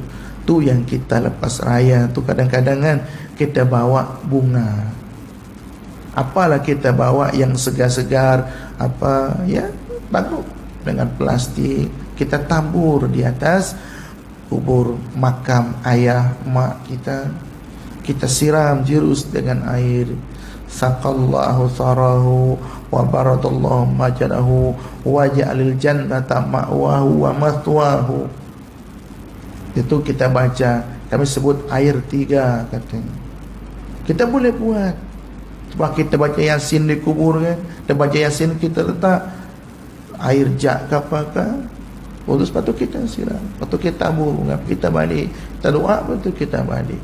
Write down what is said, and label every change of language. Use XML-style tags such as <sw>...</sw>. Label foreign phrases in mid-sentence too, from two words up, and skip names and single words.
<ms>Tu yang kita lepas raya tu, kadang-kadang kan kita bawa bunga, apalah kita bawa yang segar-segar, apa ya, bagus, dengan plastik kita tabur di atas kubur makam ayah mak kita. Kita siram jirus dengan air.</ms> <ar>سقى الله ثراه وبرد الله مضجعه وجعل الجنة مأواه ومثواه.</ar> <ms>Itu kita baca, kami sebut air 3 katanya. Kita boleh buat. Sebab kita baca Yasin di kubur kan, kita baca Yasin, kita letak air jak ke apakah, lepas tu kita siram, lepas tu kita tabur, kita balik, kita doa, lepas tu kita balik.</ms>